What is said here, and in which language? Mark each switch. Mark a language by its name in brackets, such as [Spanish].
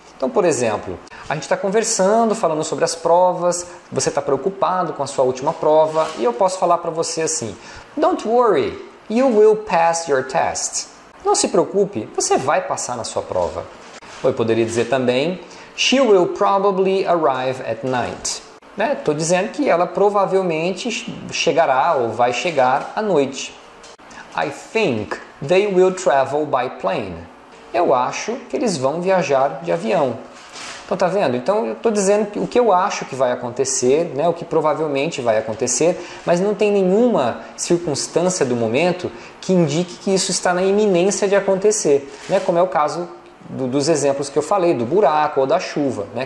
[Portuguese] Então, por exemplo, a gente está conversando, falando sobre as provas, você está preocupado com a sua última prova, e eu posso falar para você assim: [English] don't worry, you will pass your test. [Portuguese] Não se preocupe, você vai passar na sua prova. Ou eu poderia dizer também: [English] she will probably arrive at night. [Portuguese] Estou dizendo que ela provavelmente chegará ou vai chegar à noite. [English] I think they will travel by plane. [Portuguese] Eu acho que eles vão viajar de avião. Então tá vendo? Então eu estou dizendo o que eu acho que vai acontecer, né? O que provavelmente vai acontecer, mas não tem nenhuma circunstância do momento que indique que isso está na iminência de acontecer, né? Como é o caso dos exemplos que eu falei, do buraco ou da chuva, né?